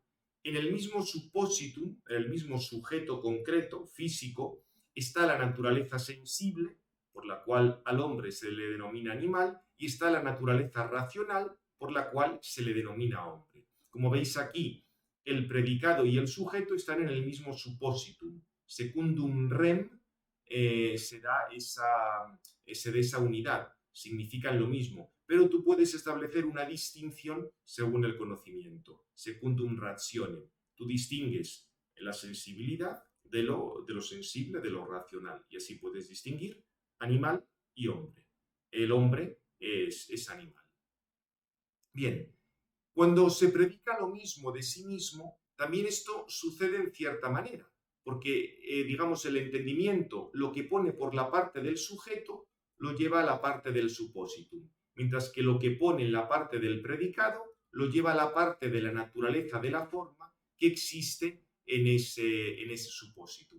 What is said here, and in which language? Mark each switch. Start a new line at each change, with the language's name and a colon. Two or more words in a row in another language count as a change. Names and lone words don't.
Spanish: En el mismo suppositum, el mismo sujeto concreto, físico, está la naturaleza sensible, por la cual al hombre se le denomina animal, y está la naturaleza racional, por la cual se le denomina hombre. Como veis aquí, el predicado y el sujeto están en el mismo suppositum.
Latin: Secundum rem
Spanish: se da esa unidad, significan lo mismo, pero tú puedes establecer una distinción según el conocimiento,
Latin: secundum ratione.
Spanish: Tú distingues la sensibilidad de lo sensible, de lo racional, y así puedes distinguir animal y hombre. El hombre es animal. Bien, cuando se predica lo mismo de sí mismo, también esto sucede en cierta manera, porque, digamos, el entendimiento, lo que pone por la parte del sujeto, lo lleva a la parte del suppositum, mientras que lo que pone en la parte del predicado, lo lleva a la parte de la naturaleza de la forma que existe en ese suppositum.